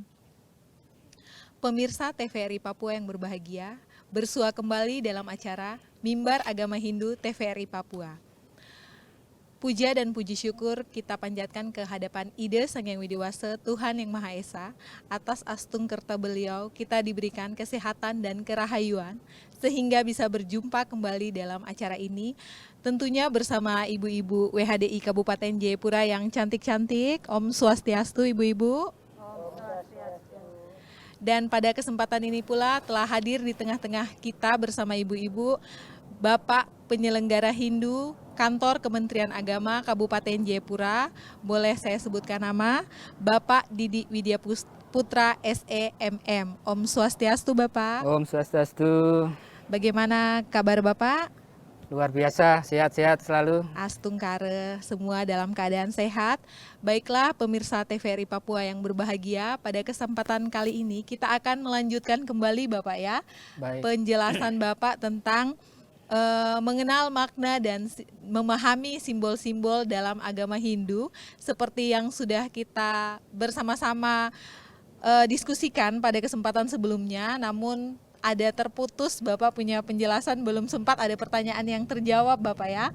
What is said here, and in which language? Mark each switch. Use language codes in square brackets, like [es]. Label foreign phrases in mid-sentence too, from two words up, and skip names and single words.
[id] Pemirsa TVRI Papua yang berbahagia, bersua kembali dalam acara Mimbar Agama Hindu TVRI Papua. Puja dan puji syukur kita panjatkan ke hadapan Ide Sang Yang Widiwasa, Tuhan Yang Maha Esa, atas astung kerta beliau kita diberikan kesehatan dan kerahayuan, sehingga bisa berjumpa kembali dalam acara ini, tentunya bersama ibu-ibu WHDI Kabupaten Jayapura yang cantik-cantik. Om Swastiastu ibu-ibu. Dan pada kesempatan ini pula telah hadir di tengah-tengah kita bersama ibu-ibu Bapak Penyelenggara Hindu Kantor Kementerian Agama Kabupaten Jayapura, boleh saya sebutkan nama, Bapak Didi Widya Putra SEMM. Om Swastiastu Bapak. Om Swastiastu. Bagaimana kabar Bapak? Luar biasa, sehat-sehat selalu. Astungkare, semua dalam keadaan sehat. Baiklah pemirsa TVRI Papua yang berbahagia, pada kesempatan kali ini kita akan melanjutkan kembali Bapak ya. Baik. Penjelasan Bapak tentang mengenal makna dan memahami simbol-simbol dalam agama Hindu seperti yang sudah kita bersama-sama diskusikan pada kesempatan sebelumnya, namun ada terputus, Bapak punya penjelasan belum sempat ada pertanyaan yang terjawab Bapak ya.